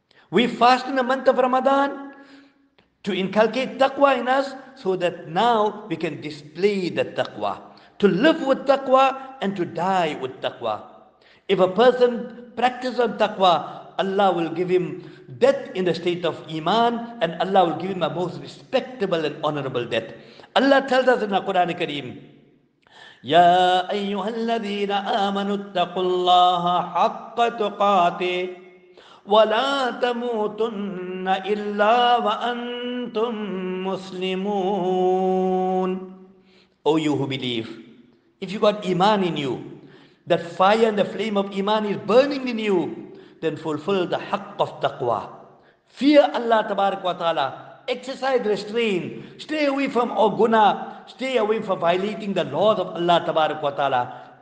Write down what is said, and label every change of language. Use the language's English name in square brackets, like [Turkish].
[English] We fast in the month of Ramadan to inculcate taqwa in us so that now we can display the taqwa. To live with taqwa and to die with taqwa. If a person practices on taqwa, Allah will give him death in the state of Iman and Allah will give him a most respectable and honorable death. Allah tells us in the Quran Kareem, [Arabic] يَا أَيُّهَا الَّذِينَ آمَنُوا اتَّقُوا اللَّهَ حَقَّ تُقَاتِهِ وَلَا تَمُوتُنَّ إِلَّا وَأَنْتُمْ مُسْلِمُونَ. [English] O you who believe, if you got Iman in you, that fire and the flame of Iman is burning in you, then fulfill the haqq of taqwa. Fear Allah Tabarak wa Ta'ala. Exercise restraint. Stay away from guna. Stay away from violating the laws of Allah Tabarak wa Ta'ala.